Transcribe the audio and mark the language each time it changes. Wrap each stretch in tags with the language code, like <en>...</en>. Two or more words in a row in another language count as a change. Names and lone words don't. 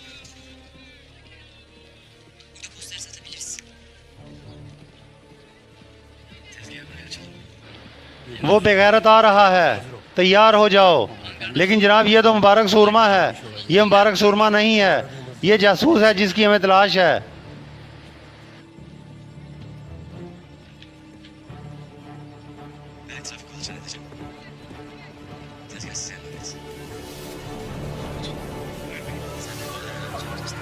<tr>Burada posteri satabiliriz. Tezgahı buraya açalım.</tr> <hi>वो बेगैरत आ रहा है, तैयार हो जाओ। लेकिन जनाब, ये तो मुबारक सूरमा है। ये मुबारक सूरमा नहीं है, ये जासूस है जिसकी हमें तलाश है।</hi> <tr>Ben etrafı kolaçan edeceğim. Tezgah size emanet. Buyur beni. Sen de böyle çağırırsın.</tr>